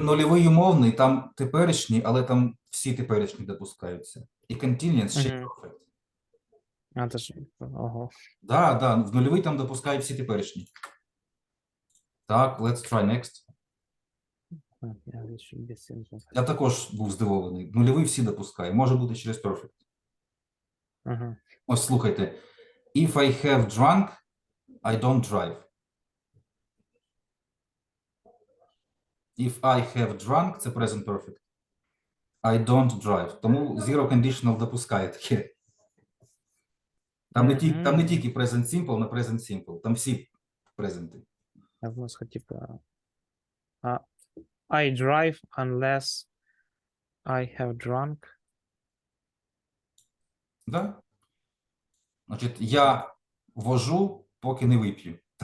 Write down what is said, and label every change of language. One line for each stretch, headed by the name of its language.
Ukrainian: нульовий умовний, там теперішній, але там всі теперішні допускаються. І continuous ще й perfect. А, це ж... Ого. Да, в нульовий там допускають всі теперішні.
English: Так, let's try next. Yeah, it should be simple.
Ukrainian: Я також був здивований. Нульовий всі допускає. Може бути через perfect. Ось слухайте.
English: If I have drunk, I don't drive. If I have drunk,
Ukrainian: це
English: present perfect. I don't drive.
Ukrainian: Тому zero conditional допускає таке. Там не тільки present simple на present simple. Там всі презенти. Я в нас типа
English: I drive unless I have drunk.
Ukrainian: Да? Значить, я вожу, поки не вип'ю.